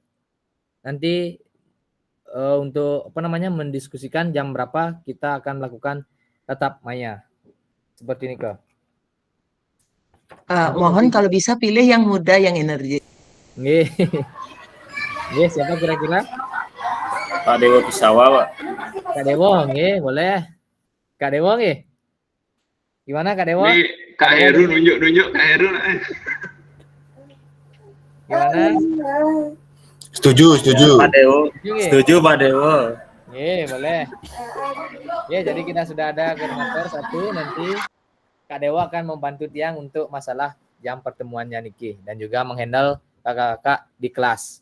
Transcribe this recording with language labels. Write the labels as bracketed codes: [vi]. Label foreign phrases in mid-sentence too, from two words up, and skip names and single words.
[id] Nanti untuk mendiskusikan jam berapa kita akan melakukan tatap maya. Seperti ini Kak. Mohon kalau bisa pilih yang muda, yang energi. Siapa kira-kira? Pak Dewo Pisawa, Pak. Kak Dewo, boleh. Kak Dewo, gimana Kak Dewo? Ini Kak Heru nunjuk Kak Heru. Gimana? Setuju. Pak Dewo. Setuju Pak Dewo. Boleh. Jadi kita sudah ada koordinator satu, nanti Kak Dewo akan membantu Tiang untuk masalah jam pertemuannya Niki dan juga menghandle kakak-kakak di kelas.